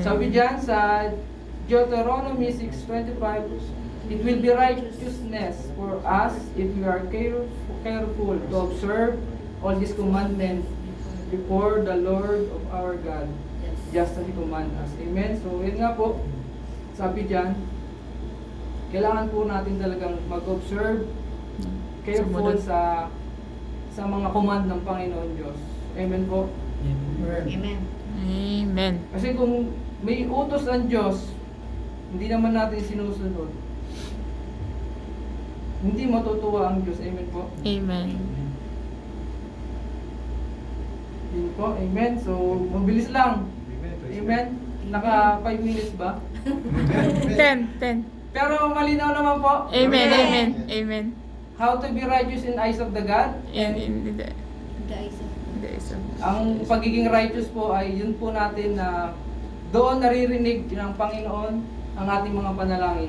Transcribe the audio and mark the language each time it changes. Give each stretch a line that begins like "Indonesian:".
Filipino: Sabi diyan sa
English: Deuteronomy 6:25, it will be righteousness for us if we are careful to observe all these commandments before the Lord of our God, just as He command us. Amen?
Filipino: So, yun nga po, sabi diyan, kailangan po natin talagang mag-observe, careful sa mga command ng Panginoon Diyos. Amen po? Amen. Amen. Kasi kung may utos ang Diyos, hindi naman natin sinusunod, hindi matutuwa ang Diyos. Amen po. Amen. Yun po. Amen. So, mabilis lang. Amen. Naka 5 minutes ba? 10. Pero malinaw naman po. Amen. Amen. Amen.
English: How to be righteous in eyes of the God. In the Guys, days of
Filipino: Ang pagiging righteous po ay yun po natin na doon naririnig ng Panginoon ang ating mga panalangin.